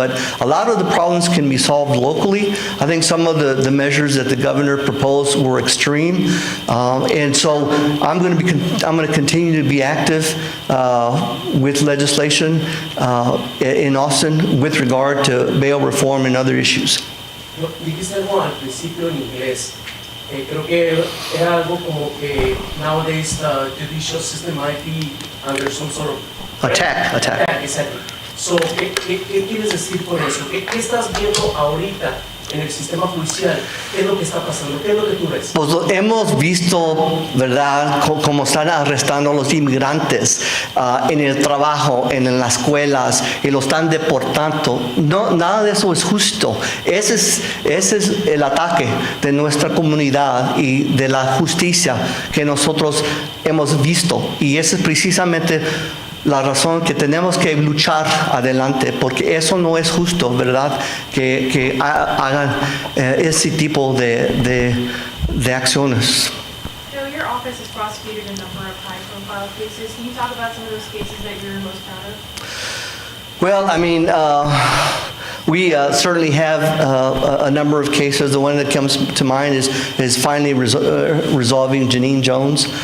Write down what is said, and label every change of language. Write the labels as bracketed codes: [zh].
[en] But a lot of the problems can be solved locally. I think some of the measures that the governor proposed were extreme, and so I'm going to continue to be active with legislation in Austin with regard to bail reform and other issues. [es] Dijiste algo al principio en inglés. Creo que era algo como que [en] nowadays the judicial system might be under some sort of Attack. [es] Exactly. So, ¿qué quieres decir con eso? ¿Qué estás viendo ahorita en el sistema judicial, ¿qué es lo que está pasando? ¿Qué es lo que tú ves? Pues hemos visto, ¿verdad?, cómo están arrestando a los inmigrantes en el trabajo, en las escuelas, y los están deportando. No, nada de eso es justo. Ese es el ataque de nuestra comunidad y de la justicia que nosotros hemos visto. Y esa es precisamente la razón que tenemos que luchar adelante, porque eso no es justo, ¿verdad?, que hagan ese tipo de acciones. [en] Joe, your office has prosecuted a number of high-profile cases. Can you talk about some of those cases that you're most proud of? Well, I mean, we certainly have a number of cases. The one that comes to mind is finally resolving Janine Jones.